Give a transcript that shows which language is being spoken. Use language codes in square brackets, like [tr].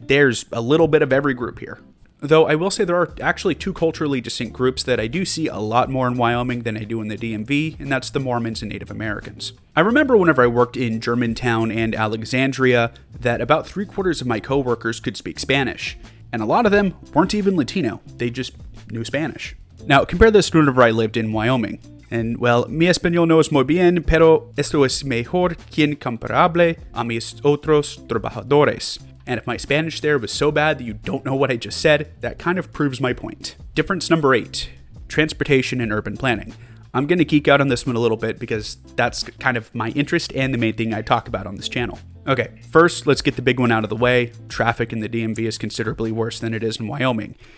[en] There's a little bit of every group here. Though I will say there are actually 2 culturally distinct groups that I do see a lot more in Wyoming than I do in the DMV, and that's the Mormons and Native Americans. I remember whenever I worked in Germantown and Alexandria that about 3/4 of my coworkers could speak Spanish, and a lot of them weren't even Latino, they just knew Spanish. Now compare this to whenever I lived in Wyoming. And well, [es] mi español no es muy bien, pero esto es mejor que incomparable a mis otros trabajadores. [en] And if my Spanish there was so bad that you don't know what I just said, that kind of proves my point. Difference number 8, transportation and urban planning. I'm going to geek out on this one a little bit because that's kind of my interest and the main thing I talk about on this channel. Okay, first, let's get the big one out of the way. Traffic in the DMV is considerably worse than it is in Wyoming.